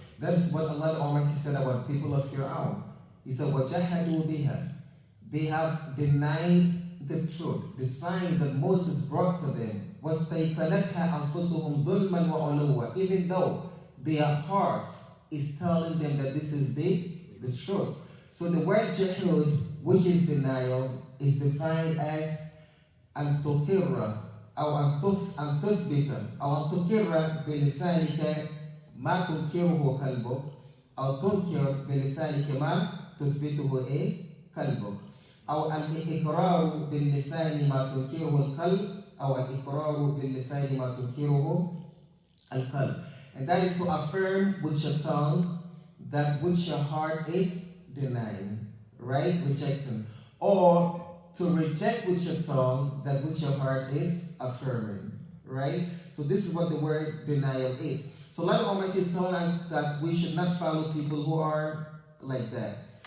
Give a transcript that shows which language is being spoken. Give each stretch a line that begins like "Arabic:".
English: That's what Allah Almighty said about people of Fir'aun. He said,
Arabic: وَجَحَدُوا بِهَا.
English: They have denied the truth, the signs that Moses brought to them.
Arabic: وَاسْتَيْقَنَتْهَا أَنفُسُهُمْ ظُلْمًا وَعُلُوًّا.
English: Even though their heart is telling them that this is the truth. So the word jahud, which is denial, is defined as
Arabic: أن تقر أو أن تثبت أو أن تقر بلسانك ما تنكره قلبك أو تنكر بلسانك ما تثبته قلبك أو الإقرار باللسان ما تنكره القلب أو الإقرار باللسان ما تنكره القلب.
English: And that is to affirm with your tongue that which your heart is denying, right? Rejecting. Or to reject with your tongue that which your heart is affirming, right? So this is what the word denial is. So Allah Almighty is telling us that we should not follow people who are like that.